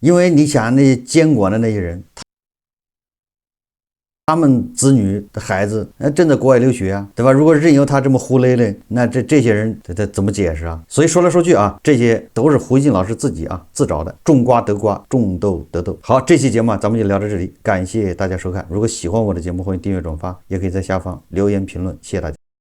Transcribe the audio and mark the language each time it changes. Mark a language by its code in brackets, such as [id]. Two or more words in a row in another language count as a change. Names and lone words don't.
[zh] 因为你想那些监管的那些人，他们子女的孩子正在国外留学啊，对吧？如果任由他这么胡勒勒，那这些人他怎么解释啊？所以说来说去啊，这些都是胡锡进老师自己啊自找的，种瓜得瓜，种豆得豆。好，这期节目咱们就聊到这裡，感謝大家收看。如果喜歡我的節目，歡迎訂閱轉發，也可以在下方留言評論，謝謝大家。